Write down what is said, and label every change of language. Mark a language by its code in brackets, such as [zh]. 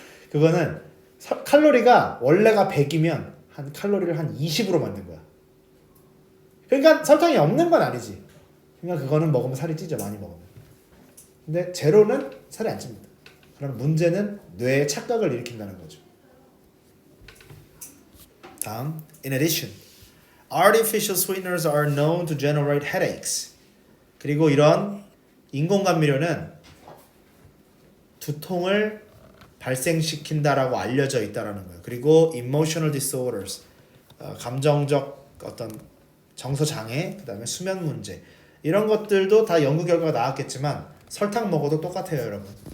[ko] 그거는 칼로리가 원래가 100이면 한 칼로리를 한 20으로 만든 거야. 그러니까 설탕이 없는 건 아니지. 그러니까 그거는 먹으면 살이 찌죠. 많이 먹으면. 근데 제로는 살이 안 찝니다. 그럼 문제는 뇌에 착각을 일으킨다는 거죠. [en] 다음, in addition, artificial sweeteners are known to generate headaches. [ko] 그리고 이런 인공감미료는 두통을 발생시킨다라고 알려져 있다라는 거예요. 그리고 emotional disorders, 감정적 어떤 정서 장애, 그다음에 수면 문제, 이런 것들도 다 연구 결과가 나왔겠지만 설탕 먹어도 똑같아요, 여러분.